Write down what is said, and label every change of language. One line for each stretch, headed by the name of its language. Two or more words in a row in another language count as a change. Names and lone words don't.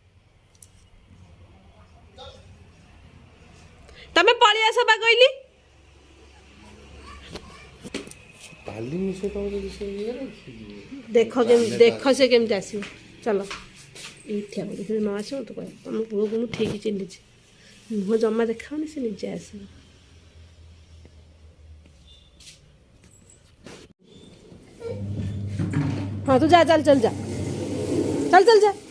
Odia: ତମେ ପଳେଇ ଆସ ବା କହିଲି ଦେଖ ସେ କେମିତି ଆସିବ ଚାଲ ଏଇଠି ହେବ ଦେଖିବି ନ ଆସିବ ତୁ କହିବ ତମ ପୁଅକୁ ମୁଁ ଠିକ୍ ଚିହ୍ନିଛି ମୁହଁ ଜମା ଦେଖାଉନି ସେ ନିଜେ ଆସିବ
Hindi: हाँ तू जा चल चल जा चल चल जा